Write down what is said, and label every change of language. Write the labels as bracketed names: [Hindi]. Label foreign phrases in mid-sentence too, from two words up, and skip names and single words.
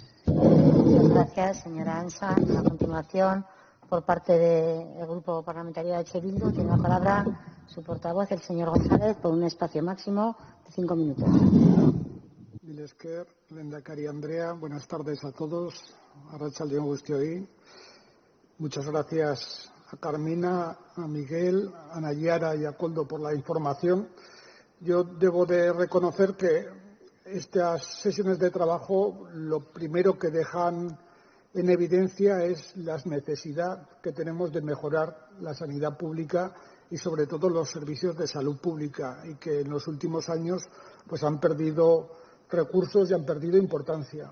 [Spanish] Muchas gracias, señora Ansa. A continuación, por parte del Grupo Parlamentario de H. Bildu, tiene la palabra su portavoz, el señor González, por un espacio máximo de 5 minutos. [Basque] Mil esker, Lehendakari Andrea, [Spanish] buenas tardes a todos. [Basque] Arratsalde on guztioi. [Spanish] Muchas gracias a Carmina, a Miguel, a Nayara y a Koldo por la información. Yo debo de reconocer que estas sesiones de trabajo lo primero que dejan en evidencia es la necesidad que tenemos de mejorar la sanidad pública y sobre todo los servicios de salud pública, y que en los últimos años pues han perdido recursos y han perdido importancia.